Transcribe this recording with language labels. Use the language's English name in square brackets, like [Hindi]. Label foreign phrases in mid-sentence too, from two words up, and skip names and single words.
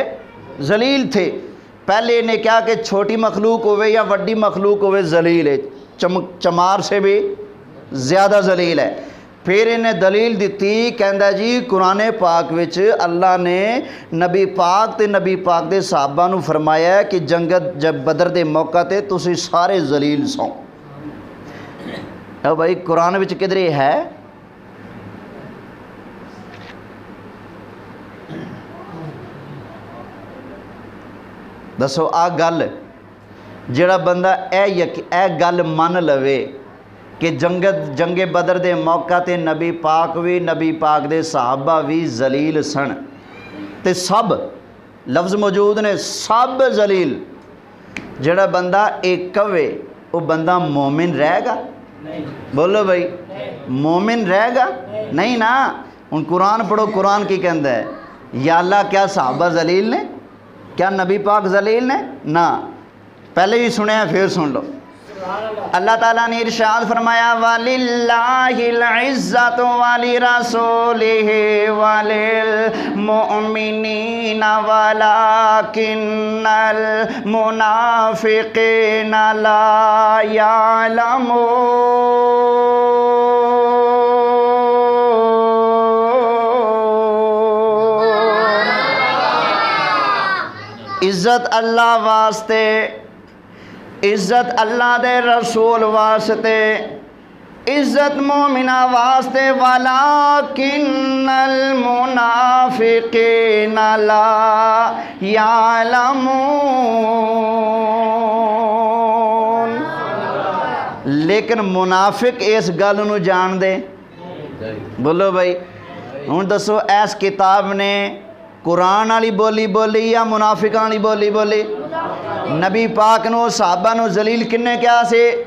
[Urdu] ذلیل تھے۔ پہلے نے کیا کہ چھوٹی مخلوق ہوئے یا وڈی مخلوق ہوئے ذلیل ہے، چمار سے بھی زیادہ ذلیل ہے۔ پھر انہیں دلیل دیتی، [Punjabi] کہندا جی قرآن پاک وچ اللہ نے نبی پاک تے نبی پاک دے صحابہ نو فرمایا ہے کہ جب بدر دے موقع تے تسی سارے ذلیل سو۔ اے بھائی قرآن وچ کدھر ہے؟ دسو آ گل جڑا بندہ اے گل من لوے کہ جنگ بدر دے موقع تے نبی پاک بھی نبی پاک دے صحابہ بھی ذلیل سن تے سب لفظ موجود نے سب ذلیل، جڑا بندہ ایک کہے وہ بندہ مومن رہے گا؟ بولو بھائی مومن رہے گا؟ نہیں نا۔ ان قرآن پڑھو، قرآن کی کہندا ہے یا اللہ کیا صحابہ ذلیل نے؟ کیا نبی پاک ذلیل نے؟ نہ۔ پہلے بھی سنے ہیں پھر سن لو اللہ تعالیٰ نے ارشاد فرمایا [Arabic] وَلِلَّهِ الْعِزَّةُ وَلِرَسُولِهِ وَلِلْمُؤْمِنِينَ وَلَكِنَّ الْمُنَافِقِينَ لَا [Punjabi] يَعْلَمُونَ عزت اللہ واسطے، عزت اللہ دے رسول واسطے، عزت مومنہ واسطے، [Arabic] وَلَكِنَّ الْمُنَافِقِينَ لَا [Punjabi] يَعْلَمُونَ لیکن منافق اس گل نو جان دے۔ بولو بھائی ہوں دسو اس کتاب نے قرآن والی بولی بولی یا منافقاں والی بولی بولی؟ نبی پاک نو صحابہ نو ذلیل کنے کیا سی؟